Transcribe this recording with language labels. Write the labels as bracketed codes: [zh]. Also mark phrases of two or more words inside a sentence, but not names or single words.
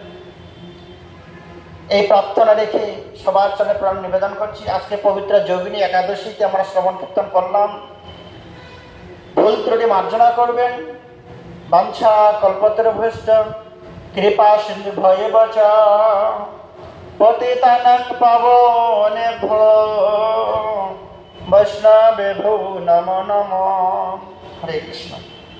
[bn] এই প্রার্থনা রেখে সবার চরণে প্রাণ নিবেদন করছি। আজকে পবিত্র যোগিনী একাদশীতে আমরা শ্রবণ কীর্তন করলাম। ভুল ত্রুটি মার্জনা করবেন। [sa] বাঞ্ছা কল্পতরুভ্যশ্চ কৃপা সিন্ধু ভয়েব চ পতিতানাং পাবনেভ্যো বৈষ্ণবেভ্যো নমো নমঃ। [bn] হরে কৃষ্ণ।